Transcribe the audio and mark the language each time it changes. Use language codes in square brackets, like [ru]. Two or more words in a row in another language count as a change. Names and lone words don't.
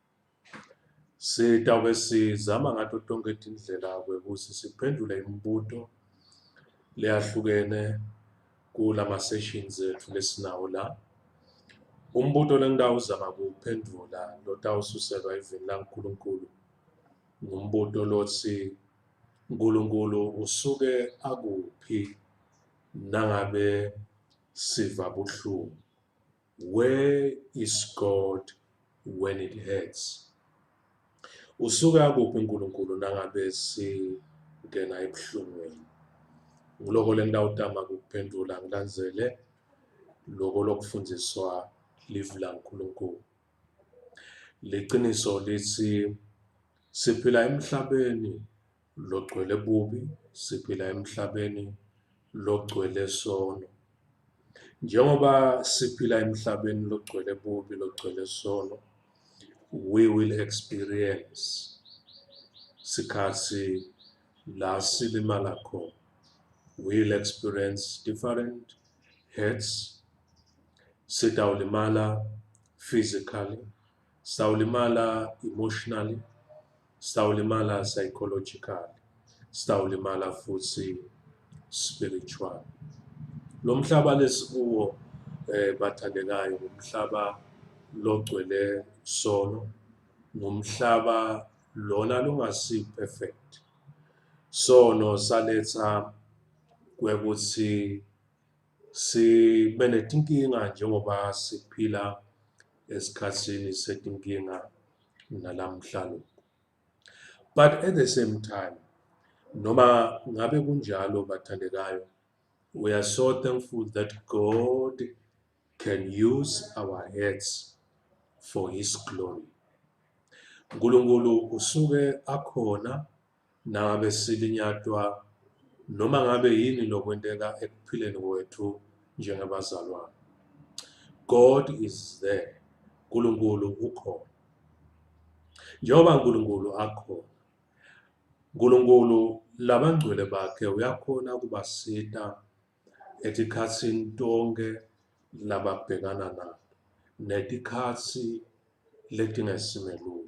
[ss] Sitawube sizama ngato tonke tindlela ukuthi siphendule imibuto leyahlukene kulama sessions ethu lesinawo la. Umbuto lengidawuzama kuwuphendula lotawususelwa evini laNkulunkulu ngumbuto lothi uNkulunkulu usuke akuphi nangabe siva buhlungu. [en] Where is God when it hurts? [ss] Usuke akuphi uNkulunkulu nangabe singena ebuhlungweni. Ngiloko lengidawutama ukuphendula ngilandzele loko lokufundiswa livi laNkulunkulu. Liqiniso lithi siphila emhlabeni logcwele bubi, siphila emhlabeni logcwele sono. Njengoba siphila emhlabeni logcwele bubi, logcwele sono, [en] we will experience [ss] sikhatsi la silimala khona. [en] We'll experience different hurts. [ss] Sitawulimala physically, sitawulimala emotionally, sitawulimala psychologically, sitawulimala futhi spiritually. Lo mhlaba lesikuwo bathandekayo ngumhlaba logcwele sono, ngumhlaba lona lungasi perfect. Sono saletha kwekuthi sibe netinkinga njengoba siphila esikhatsini setinkinga nalamhla. [en] But at the same time, [ss] noma ngabe kunjalo bathandekayo, [en] we are so thankful that God can use our heads for His glory. [ss] uNkulunkulu usuke akhona nangabe silinyatwa noma ngabe yini lokwenteka ekuphileni kwethu njengabazalwane. [en] God is there. [ss] uNkulunkulu ukhona. Njengoba uNkulunkulu akhona, uNkulunkulu labangcwele bakhe uyakhona kubasita etikhatsini tonke lababhekana nato, netikhatsi letingesimelula.